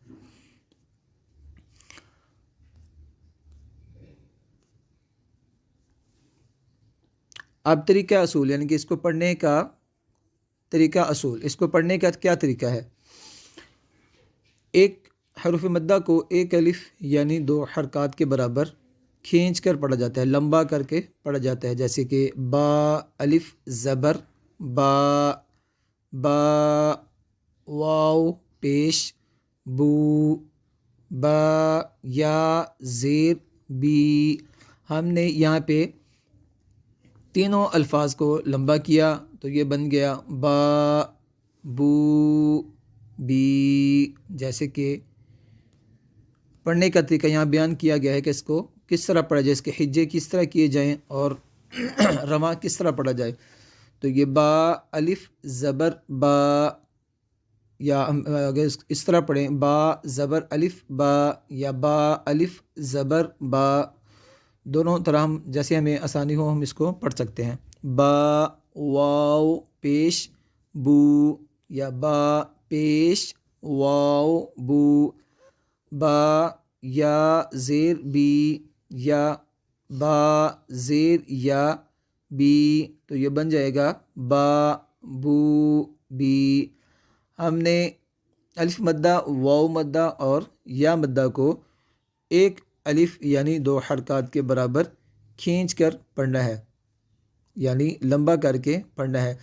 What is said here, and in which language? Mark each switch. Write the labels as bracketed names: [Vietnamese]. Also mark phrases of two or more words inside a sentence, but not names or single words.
[Urdu] اب طریقہ اصول، یعنی کہ اس کو پڑھنے کا طریقہ اصول، اس کو پڑھنے کا کیا طریقہ ہے؟ ایک حرف مدہ کو ایک الف یعنی 2 حرکات کے برابر کھینچ کر پڑھا جاتا ہے، لمبا کر کے پڑھا جاتا ہے. جیسے کہ با الف زبر با، واو پیش بو، با یا زیر بی. ہم نے یہاں پہ تینوں الفاظ کو لمبا کیا تو یہ بن گیا با بو بی. جیسے کہ پڑھنے کا طریقہ یہاں بیان کیا گیا ہے کہ اس کو کس طرح پڑھا جائے، اس کے ہجے کس طرح کیے جائیں اور رواں کس طرح پڑھا جائے. تو یہ با الف زبر با، یا اگر اس طرح پڑھیں با زبر الف با یا با الف زبر با، دونوں طرح ہم جیسے ہمیں آسانی ہو ہم اس کو پڑھ سکتے ہیں. با واو پیش بو یا با پیش واو بو، با یا زیر بی یا با زیر یا بی. تو یہ بن جائے گا با بو بی. ہم نے الف مدہ، واو مدہ اور یا مدہ کو ایک الف یعنی 2 حرکات کے برابر کھینچ کر پڑھنا ہے، یعنی لمبا کر کے پڑھنا ہے.